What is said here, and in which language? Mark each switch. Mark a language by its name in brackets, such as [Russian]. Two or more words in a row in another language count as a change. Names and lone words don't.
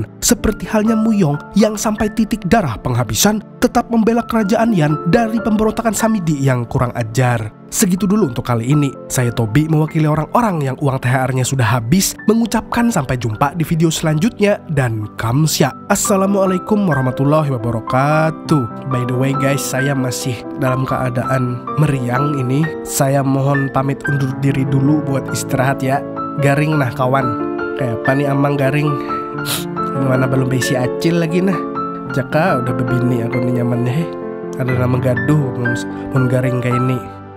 [Indonesian] Seperti halnya Muyong yang sampai titik darah penghabisan tetap membela kerajaan Yan dari pemberontakan Samidi yang kurang ajar. Segitu dulu untuk kali ini. Saya Tobi mewakili orang-orang yang uang THR-nya sudah habis mengucapkan sampai jumpa di video selanjutnya dan kamsya. [Arabic] السلام عليكم ورحمة الله وبركاته. [English] By the way guys, [Indonesian] saya masih dalam keadaan meriang ini. Saya mohon pamit undur diri dulu buat istirahat ya. [Banjar] Garing nah kawan. Kayak apa nih Amang Garing? Ini mana belum besi acil lagi nah. Jaka udah bebini aku nih nyamannya. Ada nama gaduh mun garing kayak ini.